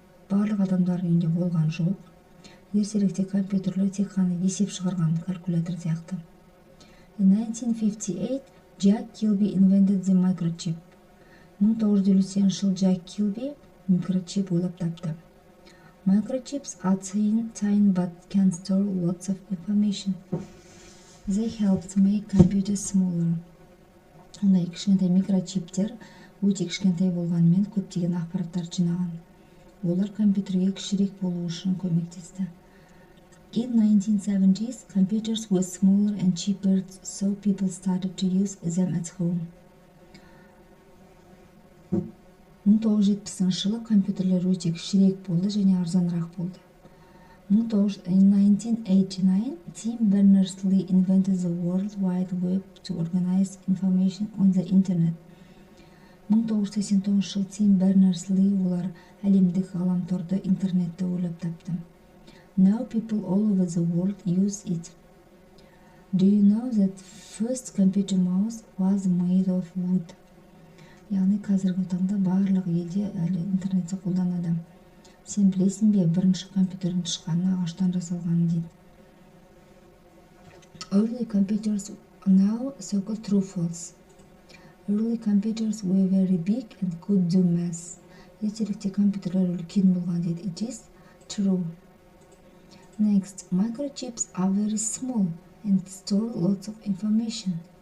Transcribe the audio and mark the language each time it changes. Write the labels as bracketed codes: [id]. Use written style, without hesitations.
[kk] Барлық адамдар үйінде болған жоқ. Ертеректе компьютерлер тек қана есеп шығарған калькулятор сияқты. [en] In 1958, Jack Kilby invented the microchip. [kk] 1950 жылы Jack Kilby микрочип ойлап тапты. [en] Microchips are tiny but can store lots of information. They helped make computers smaller. [kk] Ондай кішкентай микрочиптер өте кішкентай болғанымен көптеген ақпараттар жинаған. Олар компьютерге кішірек болу үшін көмектесті. [en] In 1970s, computers were smaller and cheaper, so people started to use them at home. [kk] 1970 жылы компьютерлер өте кішірек болды және арзанырақ болды. [en] In 1989, Tim Berners-Lee invented the World Wide Web to organize information on the Internet. [kk] 1989 жылы Tim Berners-Lee олар әлемдік ғаламторды интернетті ойлап тапты. [en] Now people all over the world use it. Do you know that first computer mouse was made of wood? [kk] Яғни қазіргі таңда барлық елде әлі интернетті қолданады. Сен білесің бе, бірінші компьютердің шыққаны ағаштан жасалғанын дейді. [en] Early computers now circle true false. Early computers were very big and could do math. [kk] Ертеректе компьютерлер үлкен болған дейді. [en] It is true. Next, microchips are very small and store lots of information.